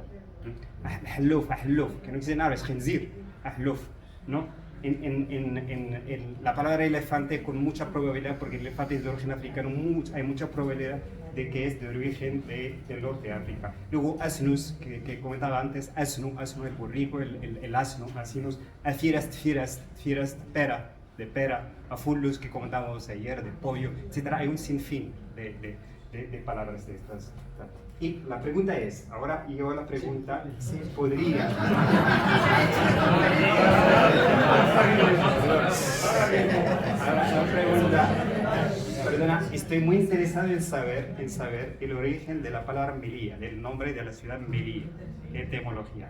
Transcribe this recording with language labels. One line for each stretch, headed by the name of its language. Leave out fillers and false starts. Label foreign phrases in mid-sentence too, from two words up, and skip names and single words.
Spanish: Ahluf, que no dice nada, es khinzir, ahluf, ¿no? En la palabra elefante con mucha probabilidad, porque el elefante es de origen africano, hay mucha probabilidad de que es de origen del norte de África. Luego asnus, que comentaba antes, asnu el borrico, el asno, asinus, firas, pera, de pera, afullus, que comentábamos ayer, de pollo, etc. Hay un sinfín de palabras de estas. Y la pregunta es, ahora yo la pregunta, si podría... Ahora la pregunta, perdona, estoy muy interesado en saber el origen de la palabra Melilla, del nombre de la ciudad Melilla, etimología.